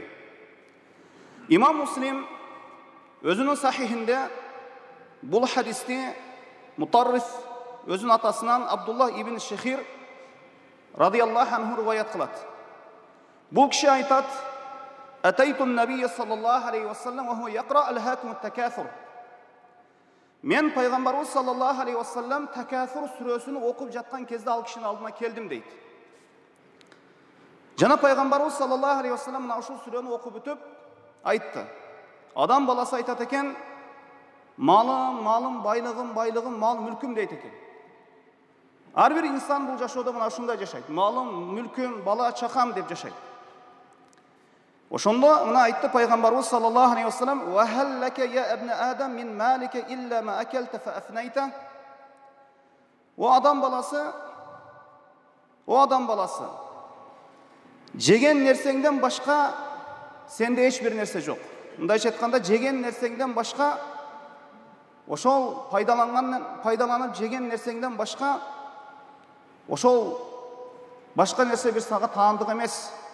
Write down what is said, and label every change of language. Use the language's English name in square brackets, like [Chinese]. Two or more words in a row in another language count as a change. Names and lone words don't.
[Kyrgyz] Имам Муслим өзүнүн сахихинде бул хадисти Мутарриф өзүнүн атасынан Абдулла ибн Шехир [Arabic] رضي الله عنه [Kyrgyz] риваят кылат. Бул киши айтат: [Arabic] "أتيت النبي صلى الله عليه وسلم وهو يقرأ ألهاكم التكاثر." [Kyrgyz] Мен пайгамбарыбыз [Arabic] صلى الله عليه وسلم [Kyrgyz] Такафур сүрөсүн окуп жаткан кезде ал кишинин алдына келдим дейт. Жана пайгамбарыбыз [Arabic] صلى الله عليه وسلم [Kyrgyz] мына ушул сүрөнү окуп бүтүп айтты: "Адам баласы айтат экен, малым, малым, байлыгым, байлыгым, мал, мүлкүм" дейт экен. Ар бир инсан бул жашоодо мына ушундай жашайт. Малым, мүлкүм, бала чакам деп жашайт. Ошондо мына айтты пайгамбарыбыз [Arabic] صلى الله عليه وسلم وهل لك يا ابن آدم من مالك إلا ما أكلت فأفنيت." [Kyrgyz] О адам баласы, жеген нерсеңден башка сенде эч бир нерсе жок. Мындайча айтканда, жеген нерсеңден башка, ошол пайдаланып жеген нерсеңден башка, ошол башка нерсе бир сага таандык эмес.